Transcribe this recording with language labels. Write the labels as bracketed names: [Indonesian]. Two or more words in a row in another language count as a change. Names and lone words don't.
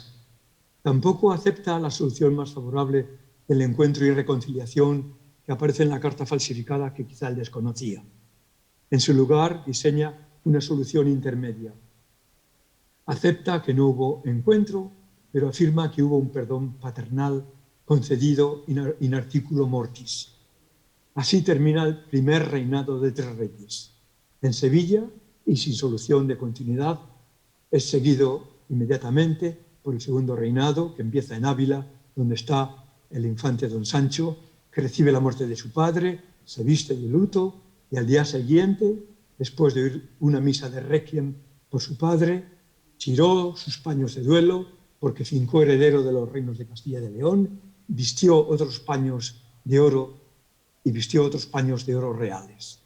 [Spanish] Tampoco acepta la solución más favorable del encuentro y reconciliación que aparece en la carta falsificada que quizá él desconocía. En su lugar, diseña una solución intermedia. Acepta que no hubo encuentro, pero afirma que hubo un perdón paternal concedido [Latin] in articulo mortis. [Spanish] Así termina el primer reinado de tres reyes. En Sevilla, y sin solución de continuidad, es seguido inmediatamente por el segundo reinado, que empieza en Ávila, donde está el infante don Sancho, que recibe la muerte de su padre, se viste de luto, y al día siguiente, después de oír una misa de requiem por su padre, tiró sus paños de duelo, porque fincó heredero de los reinos de Castilla y de León, vistió otros paños de oro y vistió otros paños de oro reales.